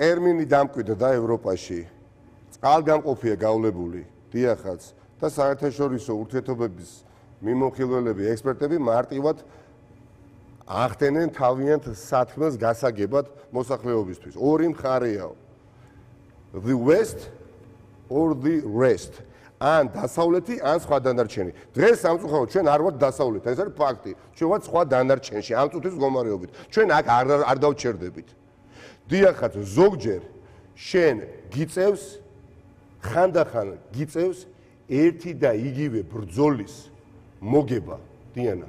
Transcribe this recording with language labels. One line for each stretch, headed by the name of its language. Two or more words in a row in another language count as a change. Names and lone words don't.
Georgian: ტერმინი დამკვიდრდა და ევროპაში წყალგამყოფია გავლებული, დიახაც და საერთაშორისო ურთიერთობების მიმოხილველები, ექსპერტები მარტივად ახდენენ თავიანთ საქმეს გასაგებად მოსახლეობისთვის. ორი მხარეაო.
English: The West or the rest.
Georgian: ან დასავლეთი, ან სხვა დანარჩენი. დღეს სამწუხაროდ ჩვენ არ ვართ დასავლეთ, ეს არის ფაქტი. ჩვენ ვართ სხვა დანარჩენში, ამ წუთის მდგომარეობით. ჩვენ აქ არ დავჩერდებით. დიახაც, ზოგჯერ შენ გიწევს ხანდახან გიწევს ერთი და იგივე ბრძოლის მოგება, დიანა.